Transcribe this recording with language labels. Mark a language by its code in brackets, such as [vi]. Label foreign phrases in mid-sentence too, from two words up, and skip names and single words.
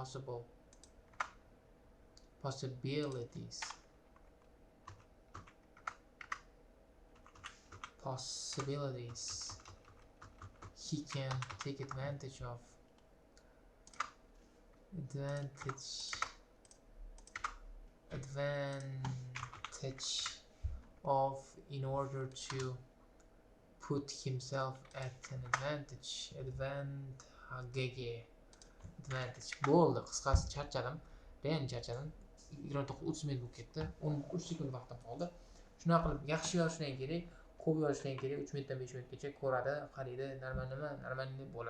[en] possibilities he can take advantage of in order to put himself at an advantage. [uz] Bo'ldi, qisqasi charchadim. Men charchadim. 29 minut bo'lib ketdi. 13 sekund vaqtim qoldi. Shunaqa qilib yaxshi yozishdan kerak, ko'p yozishdan kerak. 3 minutdan 5 minutgacha ko'radi, qaraydi, normalniy bo'ladi.